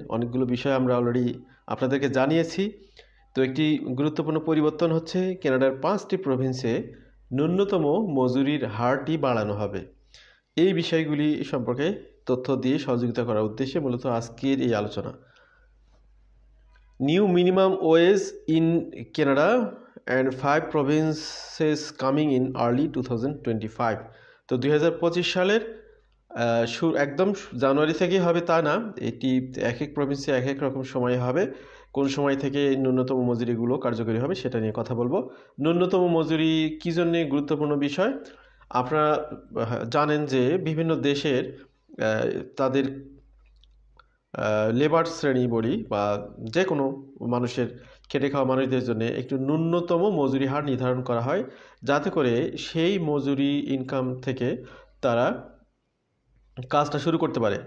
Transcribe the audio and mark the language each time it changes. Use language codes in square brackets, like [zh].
[bn] অনেকগুলো বিষয় আমরা অলরেডি আপনাদেরকে জানিয়েছি। তো একটি গুরুত্বপূর্ণ পরিবর্তন হচ্ছে কানাডার ৫টি প্রভিন্সে ন্যূনতম মজুরির হারটি বাড়ানো হবে। এই বিষয়গুলি সম্পর্কে তথ্য দিয়ে সহযোগিতা করার উদ্দেশ্যে মূলত আজকের এই আলোচনা। [en] New minimum wage in Canada and 5 provinces coming in early 2025. [bn] তো ২০২৫ সালের একদম জানুয়ারি থেকেই হবে তা না, এটি এক এক প্রভিন্সে এক এক রকম সময় হবে। কোন সময় থেকে ন্যূনতম মজুরিগুলো কার্যকরী হবে সেটা নিয়ে কথা বলবো। ন্যূনতম মজুরি কী জন্য গুরুত্বপূর্ণ বিষয়? আপনারা জানেন যে বিভিন্ন দেশের তাদের লেবার শ্রেণী বলি বা যে কোনো মানুষের খেটে খাওয়া মানুষদের জন্য একটু ন্যূনতম মজুরি হার নির্ধারণ করা হয়, যাতে করে সেই মজুরি ইনকাম থেকে তারা কাজটা শুরু করতে পারে।